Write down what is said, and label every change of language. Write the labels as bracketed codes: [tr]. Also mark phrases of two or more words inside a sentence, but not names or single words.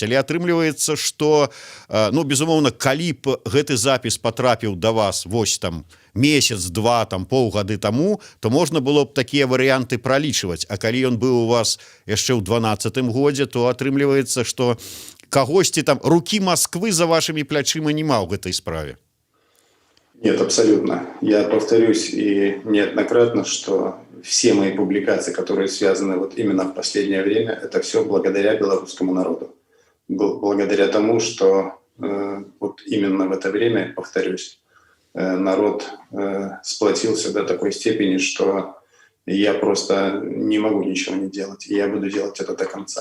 [be] Але атрымліваецца, што безумоўна, калі б гэты запіс патрапіў да вас вось там месяц-два, там паўгады таму, то можна было б такія варыянты пралічваць. А калі ён быў у вас яшчэ ў 2012 годзе, то атрымліваецца, што кагосьці там рукі Масквы за вашымі плячыма няма ў гэтай справе. [ru] Нет, абсолютно. Я повторюсь и неоднократно, что все мои публикации, которые связаны вот именно в последнее время, это все благодаря белорусскому народу. Благодаря тому, что вот именно в это время, повторюсь, народ сплотился до такой степени, что я просто не могу ничего не делать, и я буду делать это до конца.